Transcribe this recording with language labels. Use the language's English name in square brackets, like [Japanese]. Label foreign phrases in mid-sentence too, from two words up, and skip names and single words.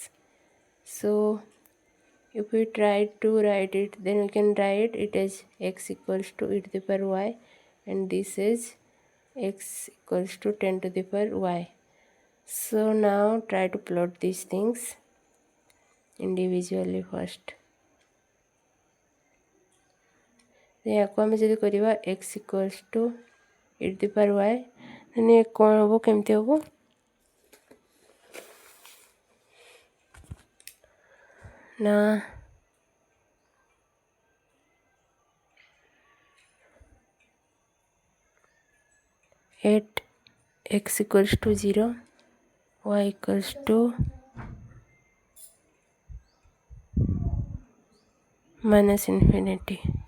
[English] So if we try to write it, then we can write it as x equals to e to the power y, and this is x equals to 10 to the power y. So now try to plot these things individually first. [Odia] ୟାକୁ ଆମେ ଯଦି କରିବା [English] x equals to e to the power y, then [Odia] କ'ଣ ହେବ, କେମିତି ହେବ [English] ନା at x equals to 0, y equals to -infinity.